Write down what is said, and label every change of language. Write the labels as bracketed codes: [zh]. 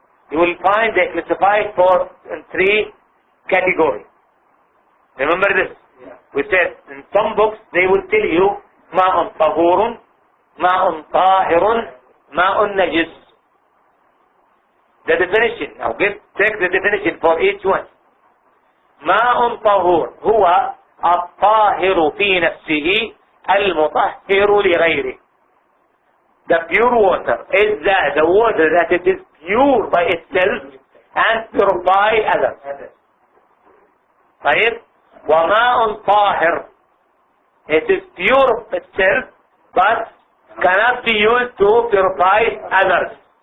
[en] you will find they classified in 3 categories. Remember this? Yeah. We said in some books they will tell you [ar] ماء طهور ماء طاهر ماء نجس. [en] The definition. Now take the definition for each one. [ar] ماء طهور هو الطاهر في نفسه المطهر لغيره. [en] The pure water is the water that it is pure by itself and purify others. [ar] طيب وماء طاهر, [en] it is pure of itself but cannot be used to purify others.